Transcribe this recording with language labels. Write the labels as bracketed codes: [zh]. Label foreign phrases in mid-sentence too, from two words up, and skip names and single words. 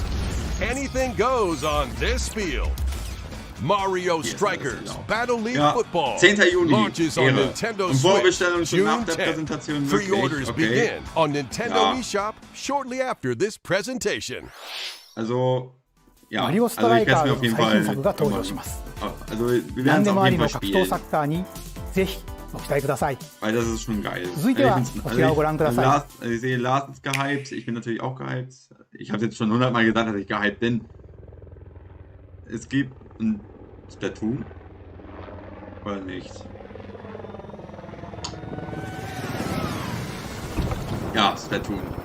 [en] Anything goes on this field. Mario Strikers Battle League [de] Ja, [en] Football [de] 10. Juni, [en] launches on [de] Ehre. [en] Nintendo [de] Und [en] Switch [de] Vorbestellung schon nach [en] June [de] der [en] 10th. [de] Präsentation möglich. [en] Pre-orders [de] Okay. [en] begin on Nintendo [de] Ja. [en] eShop shortly after this presentation. [de] Also, ja, [ja] マリオ [de] also [ja] ストラ [de] ich [ja] イ [de] werde [ja] カ [de] es mir [ja] ー [de] auf [ja] の [de] jeden [ja] 最 [de] Fall [ja] 新作が登場します。 [de] Also wir werden [ja] 何 [de] es [ja] で [de] auf [ja] もあり [de] jeden [ja] の [de] Fall [ja] 格闘 [de] spielen. [ja] サッカーにぜひご期待ください。 [de] Weil das ist schon geil. [ja] 続いては [de] Also ich find's- [ja] こちらをご覧ください。 [de] Also ich sehe Lars ist gehypt, ich bin natürlich auch gehypt. Ich habe jetzt schon 100-mal gesagt, dass ich gehypt bin. Es gibt ein Splatoon. Oder nicht? Ja, Splatoon.